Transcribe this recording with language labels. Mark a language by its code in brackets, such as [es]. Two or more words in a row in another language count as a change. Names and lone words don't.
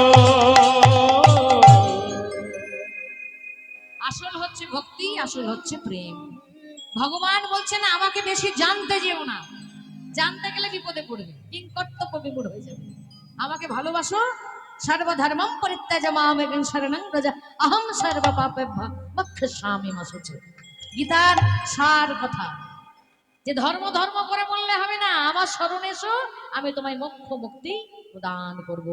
[bn] আসল হচ্ছে ভক্তি, আসল হচ্ছে প্রেম। ভগবান বলছেন আমাকে বেশি জানতে যেও না, জানতে গেলে বিপদে পড়বে, কিং কর্তব্য বিমূঢ় হয়ে যাবে। আমাকে ভালোবাসো, [sa] সর্বধর্মম পরিত্যাজ্য মাম একং শরণং ব্রজ অহং সর্ব পাপেভ্যো মোক্ষয়িষ্যামি মা শুচি। [bn] গীতার সার কথা, যে ধর্ম ধর্ম করে বললে হবে না, আমার শরণে এসো, আমি তোমায় মোক্ষ মুক্তি প্রদান করব।